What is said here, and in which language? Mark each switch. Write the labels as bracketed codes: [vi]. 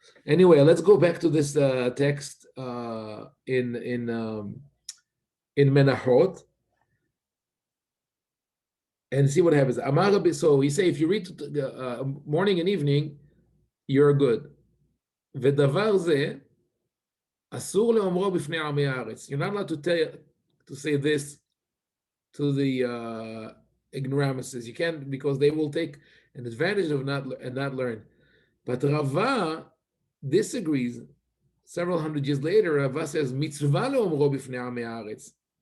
[en] Anyway, let's go back to this text in Menachot and see what happens. So we say if you read morning and evening, you're good. [he] ודבר זה אסור לאומרו בפני עמי הארץ. [en] You're not allowed to say this to the ignoramuses. You can't, because they will take an advantage of not learn. But Rava disagrees. Several hundred years later, Rava says, [he] "Mitzvah leomro b'fnei amei haaretz."